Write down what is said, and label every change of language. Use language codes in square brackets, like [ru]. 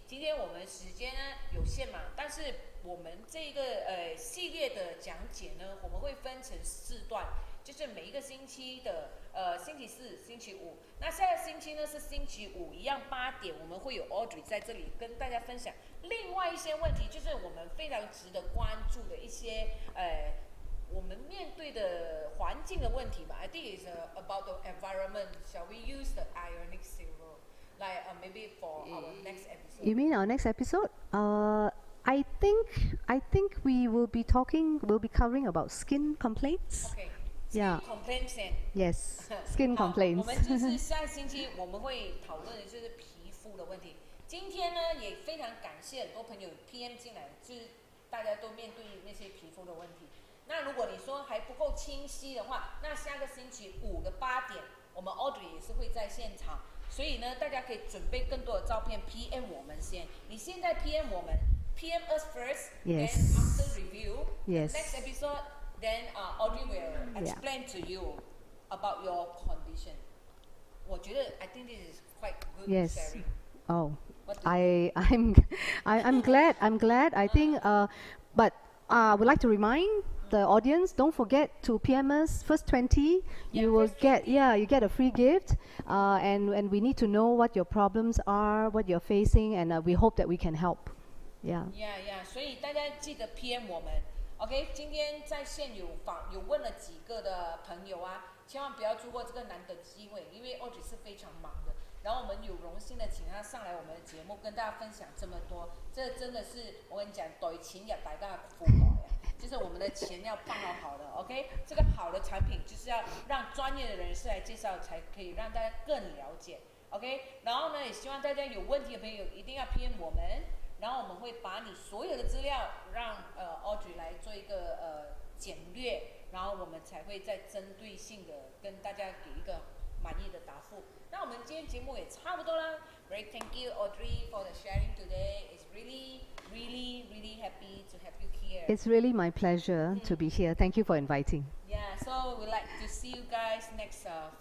[zh] 今天我们时间呢有限嘛，但是我们这个系列的讲解呢，我们会分成4段，就是每一个星期的星期4、星期5。那下个星期呢是星期5，一样8点，我们会有 Audrey 在这里跟大家分享另外一些问题，就是我们非常值得关注的一些我们面对的环境的问题吧。 [en] I think it's about the environment. Shall we use the Ionic Silver, like maybe for our next episode? You mean our next episode? I think we will be covering about skin complaints. Okay. Yeah. Skin complaints. Yes. Skin [zh] 好， [en] complaints. [zh] 我们就是下星期我们会讨论的就是皮肤的问题。今天呢，也非常感谢很多朋友 PM 进来，就是大家都面对那些皮肤的问题。那如果你说还不够清晰的话，那下个星期5的8点，我们 Audrey 也是会在现场，所以呢，大家可以准备更多的照片 PM 我们先。你现在 PM 我们 ， [en] PM us first, Yes. then after review, Yes. the next episode, then Audrey will explain to you about your condition. [zh] 我觉得 [en] I think this is quite good Yes. sharing. Oh, What do you think? I'm glad. I think. But I would like to remind the audience, don't forget to PM us first 20. Yeah, You will first get you get a free gift. And we need to know what your problems are, what you're facing, and we hope that we can help. Yeah. Yeah. [zh] 所以大家记得 PM 我们。OK， 今天在线有问了几个的朋友啊，千万不要错过这个难得机会，因为 Audrey 是非常忙的。然后我们有荣幸的请他上来我们的节目，跟大家分享这么多，这真的是我跟你讲，对钱也大家付好呀，就是我们的钱要放好的 ，OK？这个好的产品就是要让专业的人士来介绍，才可以让大家更了解 ，OK？然后呢，也希望大家有问题的朋友一定要 PM 我们，然后我们会把你所有的资料让Audrey 来做一个简略，然后我们才会再针对性的跟大家给一个满意的答复。那我们今天节目也差不多啦。 [en] Great, thank you, Audrey, for the sharing today. It's really happy to have you here. It's really my pleasure to be here. Thank you for inviting. Yeah, so we'd like to see you guys next Friday,